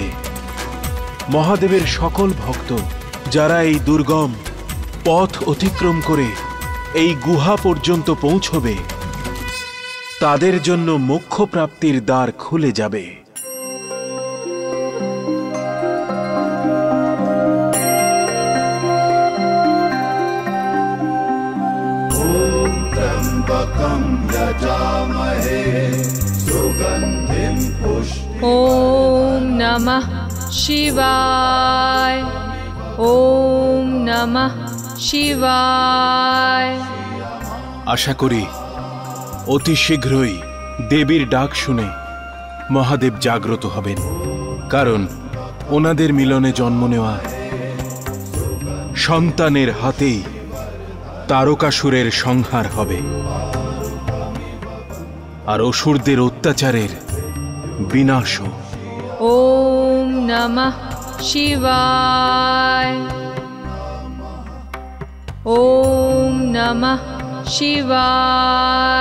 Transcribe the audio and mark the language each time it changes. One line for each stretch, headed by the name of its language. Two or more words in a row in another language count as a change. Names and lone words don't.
Bangla: মহাদেবের সকল ভক্ত যারা এই দুর্গম পথ অতিক্রম করে এই গুহা পর্যন্ত পৌঁছবে, তাদের জন্য মোক্ষ প্রাপ্তির দ্বার খুলে যাবে।
Sanskrit: त्र्यम्बकं यजामहे सुगन्धिं पुष्टिवर्धनम्। ॐ नमः शिवाय। ॐ नमः शिवाय।
Bangla: আশা করি অতি শীঘ্রই দেবীর ডাক শুনে মহাদেব জাগ্রত হবেন, কারণ ওনাদের মিলনে জন্ম নেওয়া সন্তানের হাতেই তারকাসুরের সংহার হবে আর অসুরদের অত্যাচারের বিনাশ।
Sanskrit: ॐ नमः शिवाय। ॐ नमः शिवाय।